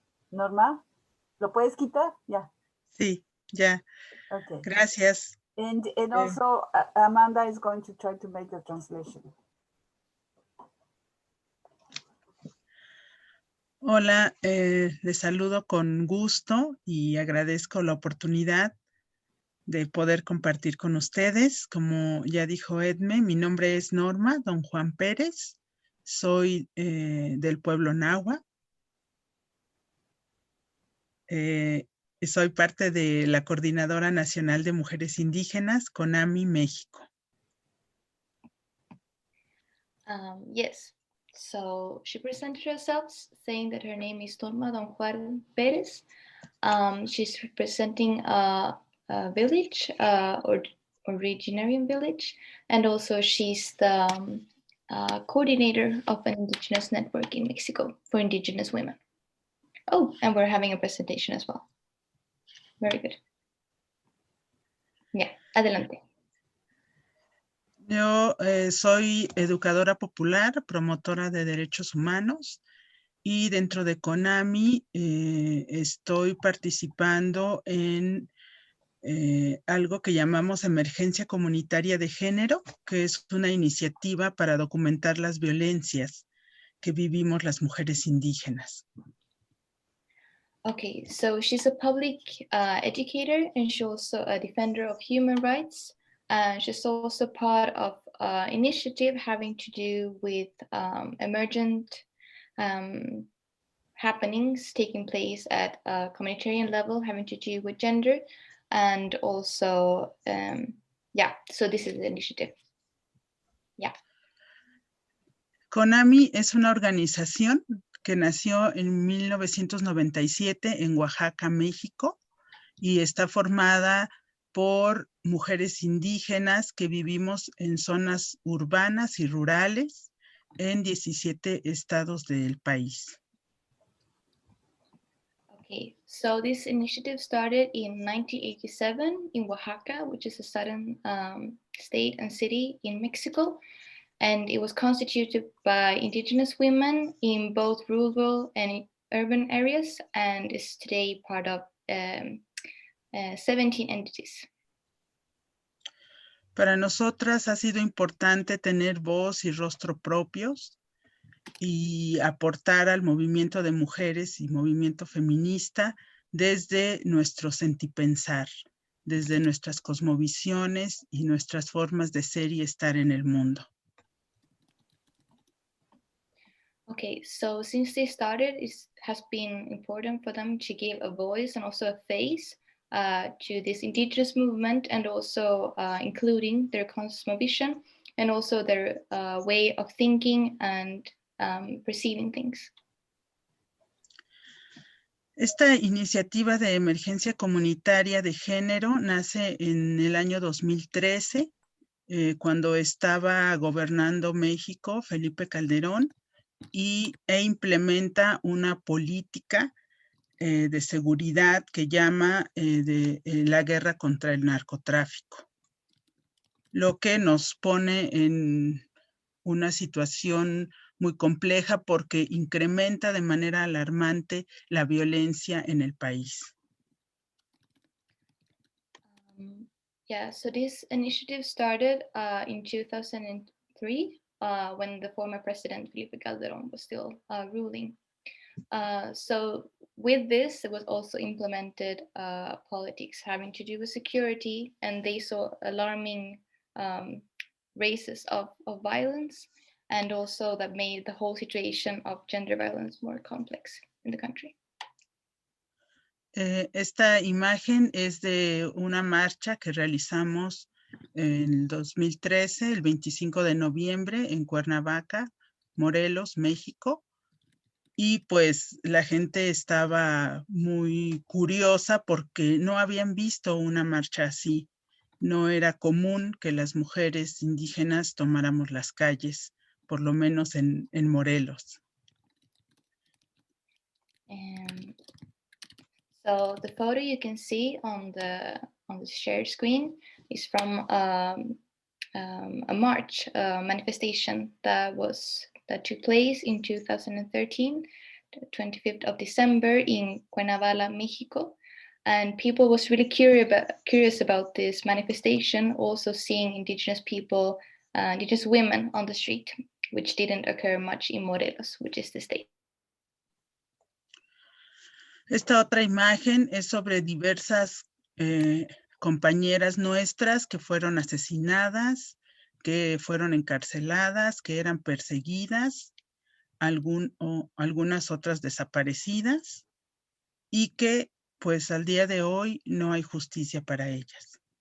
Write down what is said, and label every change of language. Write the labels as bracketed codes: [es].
[es] Norma, ¿lo puedes quitar? [en] Yeah. [es] Sí, ya. [en] Okay. [es] Gracias. [en] And also Amanda is going to try to make the translation. [es] Hola, les saludo con gusto y agradezco la oportunidad de poder compartir con ustedes. Como ya dijo Edme, mi nombre es Norma Don Juan Pérez. Soy del pueblo Nahua. Soy parte de la Coordinadora Nacional de Mujeres Indígenas, CONAMI, México. [en] Yes, so she presented herself saying that her name is Norma Don Juan Pérez. She's representing a village, or originarian village, and also she's the coordinator of an indigenous network in Mexico for indigenous women. Oh, and we're having a presentation as well. Very good. Yeah, [es] adelante. Yo soy educadora popular, promotora de derechos humanos, y dentro de CONAMI estoy participando en algo que llamamos Emergencia Comunitaria de Género, que es una iniciativa para documentar las violencias que vivimos las mujeres indígenas. [en] Okay, so she's a public educator, and she's also a defender of human rights. She's also part of an initiative having to do with emergent happenings taking place at a communitarian level, having to do with gender, and also, yeah, so this is the initiative. Yeah. [es] CONAMI es una organización que nació en 1997 en Oaxaca, México, y está formada por mujeres indígenas que vivimos en zonas urbanas y rurales en 17 estados del país. [en] Okay, so this initiative started in 1987 in Oaxaca, which is a southern state and city in Mexico. And it was constituted by indigenous women in both rural and urban areas and is today part of 17 entities. [es] Para nosotras ha sido importante tener voz y rostro propios y aportar al movimiento de mujeres y movimiento feminista desde nuestro sentipensar, desde nuestras cosmovisiones y nuestras formas de ser y estar en el mundo. [en] Okay, so since they started, it has been important for them to give a voice and also a face to this indigenous movement, and also including their cosmovision and also their way of thinking and perceiving things. [es] Esta iniciativa de emergencia comunitaria de género nace en el año 2013, cuando estaba gobernando México Felipe Calderón, e implementa una política de seguridad que llama la guerra contra el narcotráfico, lo que nos pone en una situación muy compleja porque incrementa de manera alarmante la violencia en el país. [en] Yeah, so this initiative started in 2003 when the former president Felipe Calderón was still ruling. So with this, it was also implemented politics having to do with security, and they saw alarming races of violence, and also that made the whole situation of gender violence more complex in the country. [es] Esta imagen es de una marcha que realizamos en 2013, el 25 de noviembre, en Cuernavaca, Morelos, México. Y pues la gente estaba muy curiosa porque no habían visto una marcha así. No era común que las mujeres indígenas tomáramos las calles, por lo menos en Morelos. [en] So the photo you can see on the shared screen is from a march manifestation that took place in 2013, the 25th of December in Cuernavaca, Mexico. And people was really curious about this manifestation, also seeing indigenous people, indigenous women on the street, which didn't occur much in Morelos, which is the state. [es] Esta otra imagen es sobre diversas compañeras nuestras que fueron asesinadas, que fueron encarceladas, que eran perseguidas, algunas otras desaparecidas, y que pues al día de hoy no hay justicia para ellas.